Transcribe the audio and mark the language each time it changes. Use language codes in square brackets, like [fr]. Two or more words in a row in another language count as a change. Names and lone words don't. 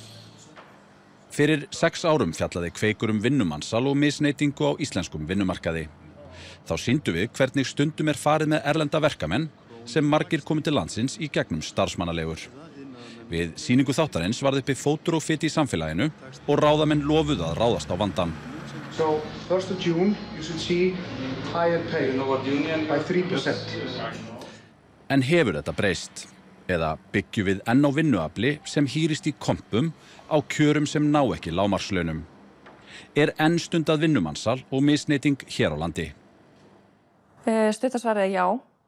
[is] Fyrir 6 árum fjallaði Kveikur vinnumansal og misneytingu á íslenskum vinnumarkaði. Þá sýndum við hvernig stundum farið með erlenda verkamenn sem margir komið til landsins í gegnum starfsmannaleigur. Við sýningu þáttarins varð uppi fótur og fit í samfélaginu og ráðamenn lofuðu að ráðast á vandann. [en] So 1st of June you should see higher pay by 3%. [is] En hefur þetta breyst? Eða byggjum við enn á vinnuafli sem hýrist í kompum á kjörum sem ná ekki lágmarkslaunum? Er enn stundað vinnumansal og misneyting hér á landi? Stutta svarið er já.